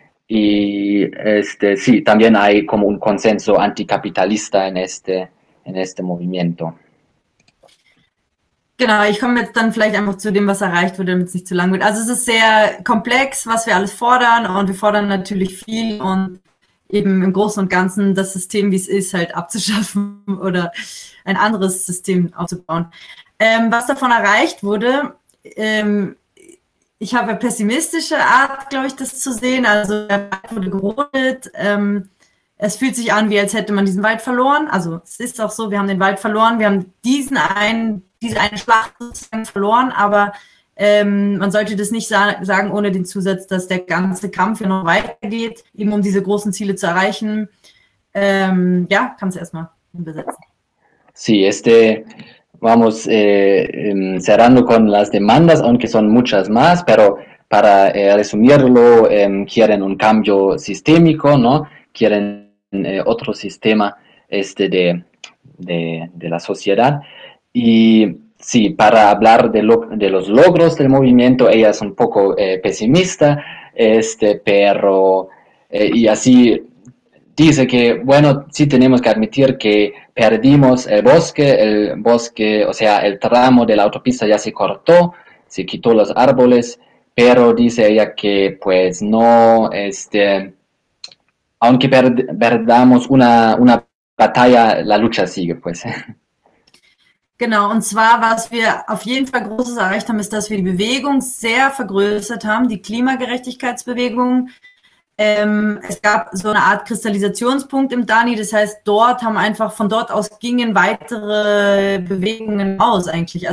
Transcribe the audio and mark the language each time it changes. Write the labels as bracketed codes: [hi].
[es] Y sí, también hay como un consenso anticapitalista en este movimiento. [de] Genau, ich komme jetzt dann vielleicht einfach zu dem, was erreicht wurde, damit es nicht zu lang wird. Also es ist sehr komplex, was wir alles fordern und wir fordern natürlich viel und eben im Großen und Ganzen das System, wie es ist, halt abzuschaffen oder ein anderes System aufzubauen. Was davon erreicht wurde, ich habe eine pessimistische Art, glaube ich, das zu sehen. Also der Wald wurde gerodet, es fühlt sich an, wie als hätte man diesen Wald verloren. Also es ist auch so, wir haben den Wald verloren, wir haben diese eine Schlacht sozusagen verloren, aber man sollte das nicht sagen ohne den Zusatz, dass der ganze Kampf ja noch weitergeht, eben um diese großen Ziele zu erreichen. Ja, kannst du erstmal übersetzen. [es] Sí, vamos cerrando con las demandas, aunque son muchas más, pero para resumirlo, quieren un cambio sistémico, ¿no? Quieren otro sistema de la sociedad. Y sí, para hablar de los logros del movimiento, ella es un poco pesimista, pero, y así dice que, bueno, sí tenemos que admitir que perdimos el bosque, o sea, el tramo de la autopista ya se cortó, se quitó los árboles, pero dice ella que pues no, aunque perdamos una batalla, la lucha sigue, pues. [de] Genau, und zwar, was wir auf jeden Fall Großes erreicht haben, ist, dass wir die Bewegung sehr vergrößert haben, die Klimagerechtigkeitsbewegung. Es gab so eine Art Kristallisationspunkt im Dani, das heißt, dort haben einfach, von dort aus gingen weitere Bewegungen aus eigentlich.